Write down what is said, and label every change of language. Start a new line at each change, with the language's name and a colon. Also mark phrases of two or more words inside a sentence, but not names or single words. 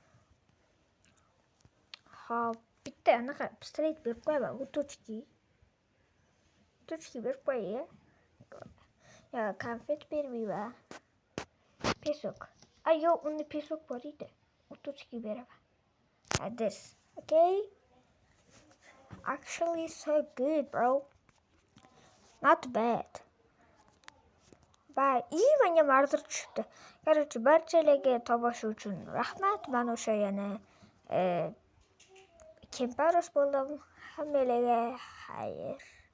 Uzbek: Hop, bitta anaqa pistolet berib qo'yaman. Уточки berib qo'yay. Ya konfet bermayman. Pesok. Yo'q, unda pesok bor edi. Уточки beraman.
English: This. Okay? Actually so good, bro. Not bad.
Uzbek: Menga mardir tushibdi. Короче, barchalarga tomosha uchun rahmat. Men o'sha yana Kemparos bo'ldim. Hammalarga xayr.